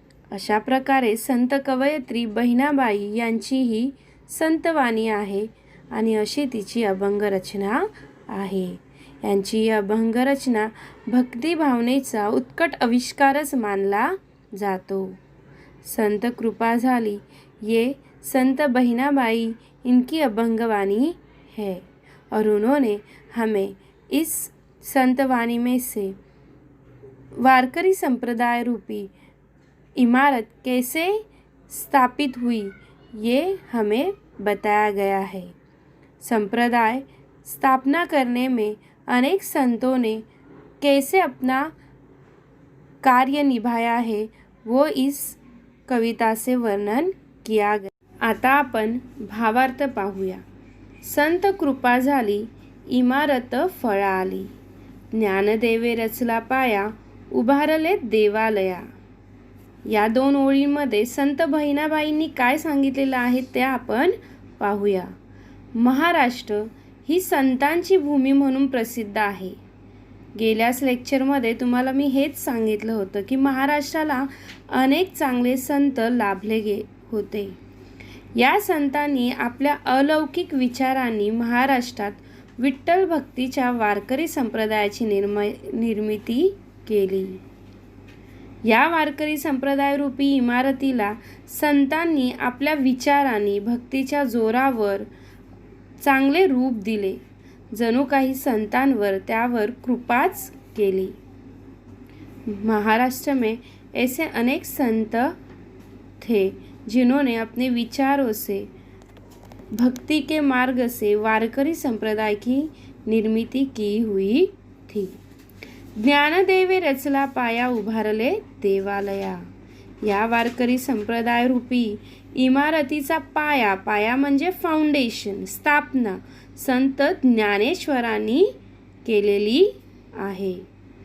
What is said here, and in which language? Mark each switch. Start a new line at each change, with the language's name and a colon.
Marathi: अशा प्रकारे संत कवयित्री बहिणाबाई यांची ही संतवाणी आहे आणि अशी तिची अभंग रचना आहे. यांची ही अभंग रचना भक्तिभावनेचा उत्कट आविष्कारच मानला जातो.
Hindi: संत कृपा झाली ये संत बहिणाबाई इनकी अभंगवाणी है और उन्होंने हमें इस संतवाणी में से वारकरी संप्रदाय रूपी इमारत कैसे स्थापित हुई ये हमें बताया गया है. संप्रदाय स्थापना करने में अनेक संतों ने कैसे अपना कार्य निभाया है वो इस कविता से वर्णन किया गया.
Marathi: आता आपण भावार्थ पाहूया. संत कृपा झाली इमारत फळा आली. ज्ञानदेवे रचला पाया उभारले देवालया. या 2 ओळींमध्ये संत बहिणाबाईंनी काय सांगितलेलं आहे ते आपण पाहूया. महाराष्ट्र ही संतांची भूमी म्हणून प्रसिद्ध आहे. गेल्याच लेक्चरमध्ये तुम्हाला मी हेच सांगितलं होतं की महाराष्ट्राला अनेक चांगले संत लाभले होते. या संतांनी आपल्या अलौकिक विचारांनी महाराष्ट्रात विठ्ठल भक्तीच्या वारकरी संप्रदायाची निर्मिती केली. या वारकरी संप्रदायरूपी इमारतीला संतांनी आपल्या विचारांनी भक्तीच्या जोरावर चांगले रूप दिले. जणू काही संतांवर त्यावर कृपाच केली.
Hindi: महाराष्ट्र में ऐसे अनेक संत थे जिन्होंने अपने विचारों से भक्ति के मार्ग से वारकरी संप्रदाय की निर्मिती की हुई थी.
Marathi: ज्ञानदेवे रचला पाया उभारले देवालया. या वारकरी संप्रदाय रूपी इमारतीचा पाया म्हणजे फाउंडेशन, स्थापना संत ज्ञानेश्वरांनी केलेली आहे.